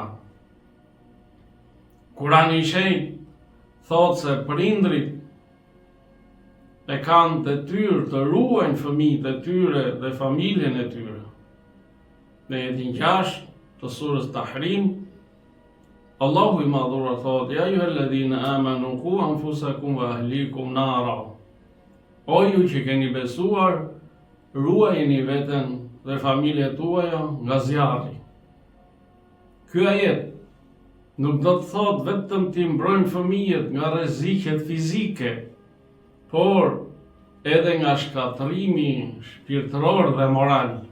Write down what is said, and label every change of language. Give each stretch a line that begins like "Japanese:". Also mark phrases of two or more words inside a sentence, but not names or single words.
Albanian: Kurani i shenjtë thotë se prindrit e kanë detyrë të ruajnë fëmijët e tyre dhe familjen e tyre. Në jetin 6 të surës Tahrim, Allahu i madhuar thotë:
Arabic: يا أيها الذين آمنوا قوا أنفسكم وأهليكم نارا.
Albanian: O ju që keni besuar, ruajeni veten dhe familjet tuaja nga zjarri. Ky ajet nuk do të thotë vetëm t'i mbrojmë fëmijët nga rreziqet fizike, por edhe nga shkatrimi shpirtëror dhe moral.